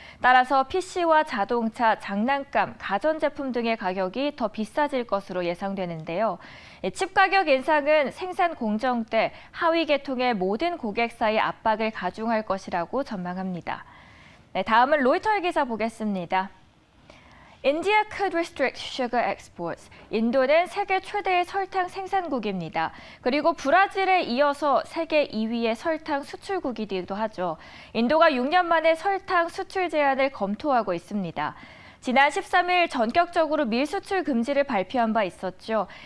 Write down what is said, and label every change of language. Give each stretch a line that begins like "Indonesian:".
Korean: 따라서 PC와 자동차, 장난감, 가전제품 등의 가격이 더 비싸질 것으로 예상되는데요. 칩 가격 인상은 생산 공정 때 하위 계통의 모든 고객사의 압박을 가중할 것이라고 전망합니다. 네, 다음은 로이터의 기사 보겠습니다.
English: India could restrict sugar exports.
Korean: 인도는 세계 최대의 설탕 생산국입니다. 그리고 브라질에 이어서 세계 2위의 설탕 수출국이기도 하죠. 인도가 6년 만에 설탕 수출 제한을 검토하고 있습니다. 지난 13일 전격적으로 밀 수출 금지를 발표한 바 있었죠.